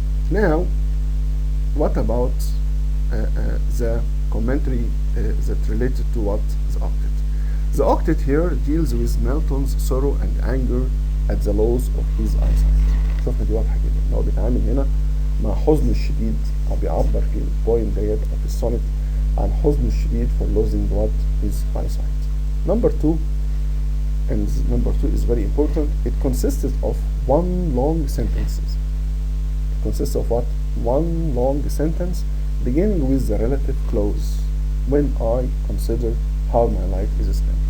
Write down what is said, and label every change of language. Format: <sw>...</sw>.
<en>Now, what about the commentary that related to what? The octet. The octet here deals with Melton's sorrow and anger at the loss of his eyesight.</en> <ar>شفنا دي واضحة جدا ان هو بيتعامل هنا مع حزنه الشديد، او بيعبر في البويم ديت او في السونت عن حزنه الشديد</ar> <en>for losing what? His eyesight. Number two, and number two is very important. It consisted of one long sentences. It consists of what? One long sentence beginning with the relative clause. When I consider how my life is spent.</en>